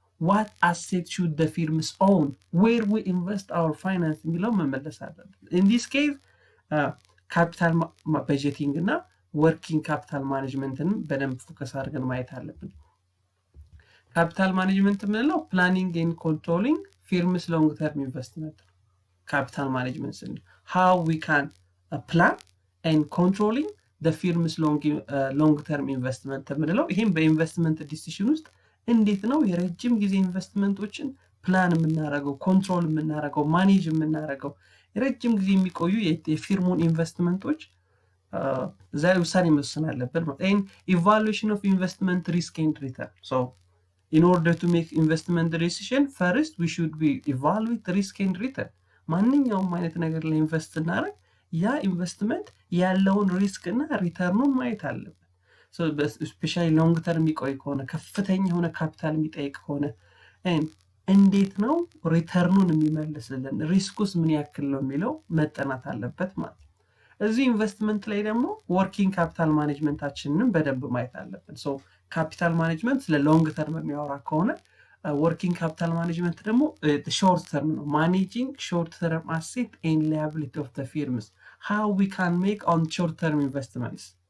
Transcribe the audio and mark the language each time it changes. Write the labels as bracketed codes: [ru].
[en] what asset should the firms own, where we invest our finance [am] የሚለው መመለስ አለበት። [en] in this case capital budgeting እና working capital management-ን [am] በደንብ ፎከስ አድርገን ማየት አለብን። [en] capital management የምንለው planning and controlling firms long term investment. capital management how we can plan and controlling the firms long term investment [am] የምንለው ይሄም በኢንቨስትመንት ዲሲሽን ውስጥ እንዴት ነው የረጅም ጊዜ ኢንቨስትመንቶችን ፕላን የምናደርገው፣ ኮንትሮል የምናደርገው፣ ማኔጅ የምናደርገው የረጅም ጊዜ የሚቆዩ የፊርሙን ኢንቨስትመንቶች ዛሬ ውሳኔ መወሰን አለብን ማለት ነው። [en] evaluation of investment risk and return. so in order to make investment decision first we should be evaluate risk and return. [am] ማንኛውም አይነት ነገር ላይ ኢንቨስት እናደርግ ያ ኢንቨስትመንት ያለውን ሪስክ እና ሪተርኑን ማየት አለብን። [en] so especially long term [am] የሚቆይ ከሆነ ከፍተኛ የሆነ ካፒታል የሚጠይቅ ከሆነ እንዴት ነው ሪተርኑን የሚመልስልን፣ ሪስኩስ ምን ያክል ነው የሚለው መጠናት አለበት ማለት ነው። እዚህ ኢንቨስትመንት ላይ ደግሞ ወርኪንግ ካፒታል ማኔጅመንታችንን በደንብ ማየት አለብን። so ካፒታል ማኔጅመንት ስለ ሎንግ ተርም የሚያወራ ከሆነ working capital management ደግሞ short term ነው። [en] managing short term asset and liability of the firms, how we can make on short term investments.